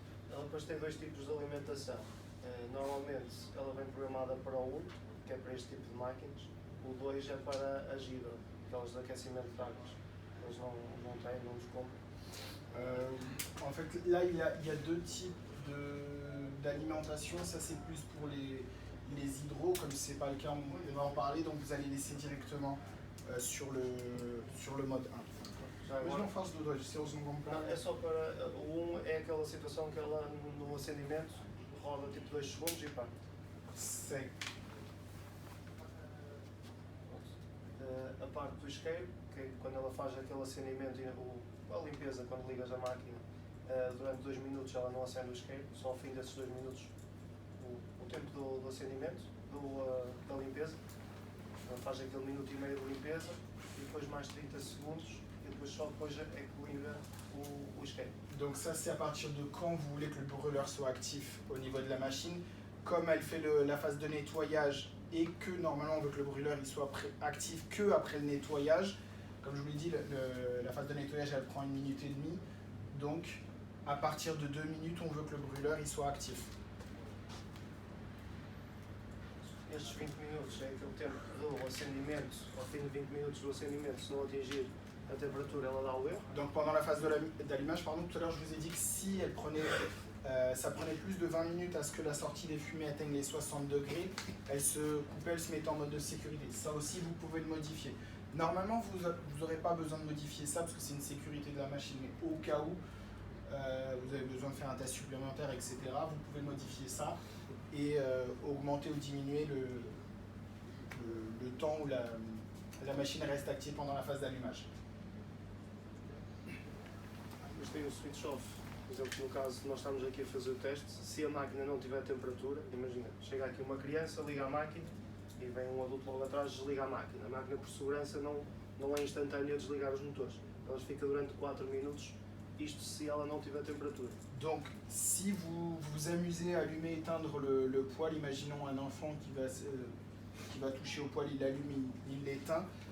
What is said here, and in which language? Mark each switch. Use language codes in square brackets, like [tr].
[pt] Ela depois tem dois tipos de alimentação. Normalmente ela vem programada para o 1, que é para este tipo de máquinas. O 2 é para as hidro, aquelas de aquecimento de águas. Eles não têm, não nos compram. [fr] En fait, là, il y a deux types d'alimentation. Ça, c'est plus pour les hydros, comme ce n'est pas le cas, on va en parler. Donc, vous allez laisser directement sur le mode 1. [pt] Já Mas agora, não faz do 2, se eles não vão para... não, é só para o 1, é aquela situação que ela no acendimento roda tipo 2 segundos e pá. Segue. A parte do isqueiro, que é quando ela faz aquele acendimento e a limpeza, quando ligas a máquina, durante 2 minutos ela não acende o isqueiro, só ao fim desses 2 minutos o tempo do acendimento, da limpeza. Ela faz aquele minuto e meio de limpeza e depois mais 30 segundos e depois só depois é que liga o isqueiro. [fr] Donc ça, c'est à partir de quand vous voulez que le brûleur soit actif au niveau de la machine. Comme elle fait la phase de nettoyage et que normalement on veut que le brûleur il soit actif que après le nettoyage, comme je vous l'ai dit, la phase de nettoyage elle prend 1 minute et demie. Donc à partir de 2 minutes, on veut que le brûleur il soit actif. [pt] Estes 20 minutos é aquele tempo do acendimento, ao fim de 20 minutos do acendimento, se não atingir a temperatura, ela dá o erro. [fr] Donc pendant la phase d'allumage, pardon, tout à l'heure je vous ai dit que si elle prenait Ça prenait plus de 20 minutes à ce que la sortie des fumées atteigne les 60 degrés. Elle se coupait, elle se mettait en mode de sécurité. Ça aussi, vous pouvez le modifier. Normalement, vous n'aurez pas besoin de modifier ça parce que c'est une sécurité de la machine, mais au cas où vous avez besoin de faire un test supplémentaire, etc., vous pouvez modifier ça et augmenter ou diminuer le temps où la machine reste active pendant la phase d'allumage. [pt] Mas tem o switch off. Por exemplo, no caso, nós estamos aqui a fazer o teste, se a máquina não tiver temperatura, imagina, chega aqui uma criança, liga a máquina e vem um adulto logo atrás, desliga a máquina. A máquina, por segurança, não é instantânea a desligar os motores. Ela fica durante 4 minutos, isto se ela não tiver temperatura. [fr] Donc, si vous vous amusez à allumer et éteindre le poêle, imaginons un enfant qui va toucher au poêle, il l'allume, il l'éteint.